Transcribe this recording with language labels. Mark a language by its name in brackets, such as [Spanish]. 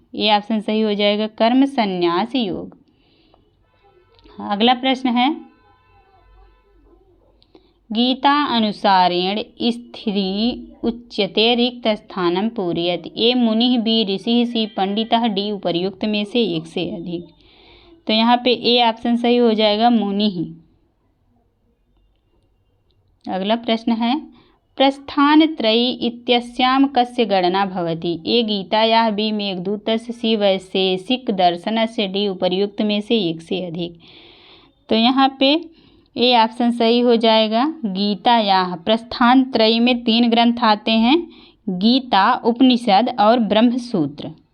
[Hindi] ये ऑप्शन सही हो जाएगा, कर्म संन्यास योग। अगला प्रश्न है, [Sanskrit] गीता अनुसारेण स्त्री उच्यते रिक्त स्थानम पूरयत। [Hindi] ए मुनिः, बी ऋषिः, सी पंडितः, डी उपर्युक्त में से एक से अधिक। तो यहाँ पे ए ऑप्शन सही हो जाएगा, मुनिः। अगला प्रश्न है, [Sanskrit] प्रस्थानत्रयी इत्यस्यां कस्य गणना भवति? [Hindi] ए गीतायाः, बी मेघदूतस्य, सी वैशेषिकदर्शनस्य, डी उपर्युक्त में से एक से अधिक। तो यहाँ पे ए ऑप्शन सही हो जाएगा। गीतायाः प्रस्थानत्रयी में 3 ग्रंथ आते हैं, गीता, उपनिषद और ब्रह्मसूत्र।